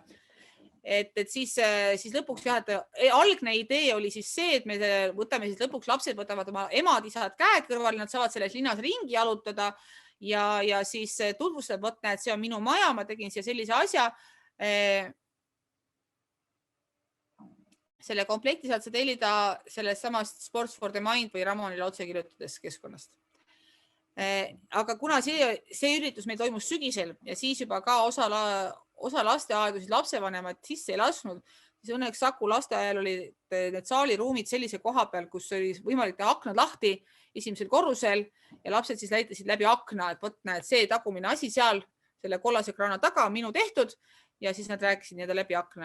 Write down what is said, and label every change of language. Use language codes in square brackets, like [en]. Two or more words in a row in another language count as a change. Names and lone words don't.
[et] Et siis lõpuks algne idee oli siis see, et me võtame siis lõpuks lapsed võtavad oma emad-isad käed kõrval, nad saavad selles linnas ringi jalutada ja siis tutvustab, võtta, et see on minu maja, ma tegin siia sellise asja. Selle komplekti saad sa tellida sellest samast Sports for the Mind või Ramonile otse kirjutades keskkonnast. Aga kuna see üritus meil toimus sügisel ja siis juba ka osa lasteaedu siis lapsevanemad sisse ei lasknud, siis õnneks Saku lasteaial olid need saaliruumid sellise koha peal, kus oli võimalik teha aknad lahti esimesel korrusel ja lapsed siis näitasid läbi akna, et võtna, et see tagumine asi seal selle kollase kraana taga, minu tehtud ja siis nad rääkisid nii-öelda läbi akna.